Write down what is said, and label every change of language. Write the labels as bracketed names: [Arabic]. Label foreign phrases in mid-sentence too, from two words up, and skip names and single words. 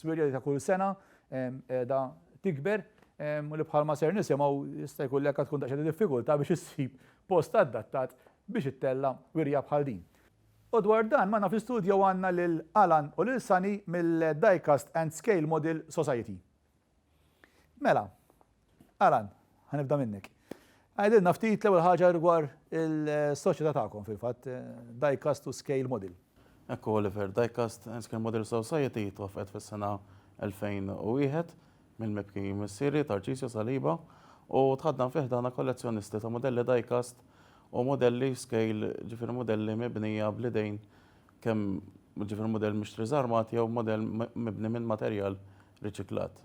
[Maltese] Wirja li ta' kull sena qiegħda tikber u li bħalma ser nisimgħu jista' jkun lek tkun daqsxejn diffikultà biex issib post adattat biex ittella wirja bħal din. U dwar dan magħna fl-istudju għandna lil Alan u lil Sani mill-Diecast and Scale Model Society. Mela, Alan, ħanibda minnek. Għajdilna ftit l-ewwel ħaġa dwar il-soċjetà tagħkom fil-fatt Diecast to Scale Model. Ekku Oliver, Diecast and Scale Model Society twaffqet fis-sena 2001 mill-mibki missieri Tarċisju Saliba u tħaddan fih dana kollezzjonisti ta' modelli Diecast u modelli scale ġifier modelli mibnija bl-idejn kemm ġifier modell mixtri żarmati jew modell mibni minn materjal riċiklat.